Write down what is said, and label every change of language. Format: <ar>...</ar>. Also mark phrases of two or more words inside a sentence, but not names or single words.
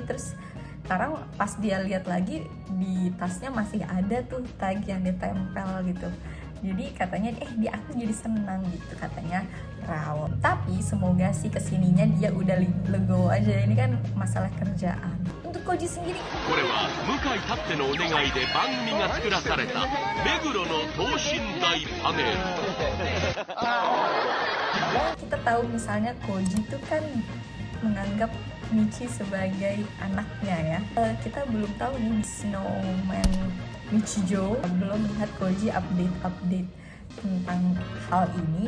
<id>Terus sekarang pas dia lihat lagi di tasnya masih ada tuh tag yang ditempel gitu. Jadi katanya dia aku jadi senang gitu katanya Rao. Tapi semoga sih kesininya dia udah legowo aja, ini kan masalah kerjaan. Untuk Koji sendiri,</id> <ja>これは向井たってのお願いで番組が作らされた目黒の等身大パネル。</ja> <id>kita tahu misalnya Koji tuh kan menganggap Michi sebagai anaknya ya. Kita belum tahu nih Snowman Michijo, belum lihat Koji update tentang hal ini.</id>